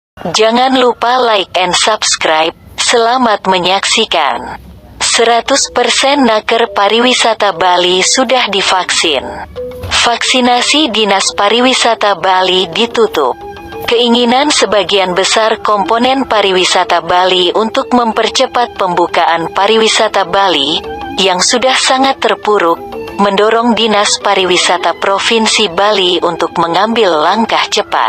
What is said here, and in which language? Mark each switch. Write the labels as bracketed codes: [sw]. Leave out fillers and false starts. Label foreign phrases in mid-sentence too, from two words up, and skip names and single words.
[id] Jangan lupa [en] like and subscribe. [id] Selamat menyaksikan. 100% naker pariwisata Bali sudah divaksin. Vaksinasi Dinas Pariwisata Bali ditutup. Keinginan sebagian besar komponen pariwisata Bali untuk mempercepat pembukaan pariwisata Bali, yang sudah sangat terpuruk, mendorong Dinas Pariwisata Provinsi Bali untuk mengambil langkah cepat.